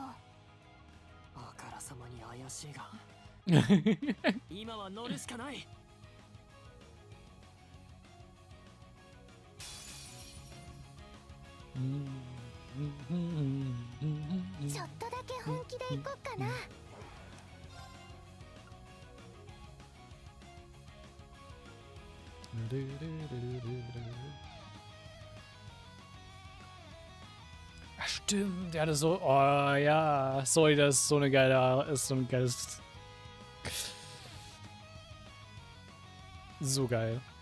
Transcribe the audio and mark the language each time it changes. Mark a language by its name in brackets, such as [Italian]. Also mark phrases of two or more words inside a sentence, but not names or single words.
[Japanese] あからさまに怪しいが今は乗るしかない。ちょっとだけ本気で行こっかな。 [German] Stimmt, ja, das so, oh ja, sorry, das ist so eine geile, ist so ein geiles, so geil.